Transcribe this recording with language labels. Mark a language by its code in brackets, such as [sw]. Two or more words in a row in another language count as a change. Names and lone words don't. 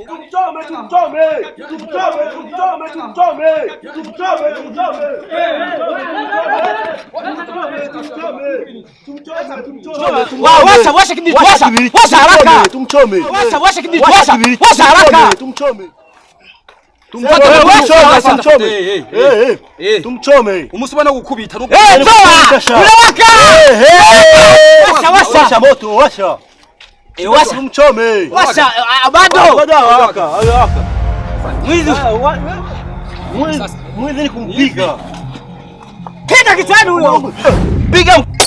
[sw] Tumchome. Washa kibidi. Washa haraka. Tumchome. Washa kibidi. Washa haraka. Tumchome. Tumchome. [rw] Umusubana gukubita nuko. [sw] Toa! Unawaka! Washa moto, washa. Washa. Tumchome. Washa bado. Haka. Mwizi ni kumpiga. Piga kichwani huyo. Piga.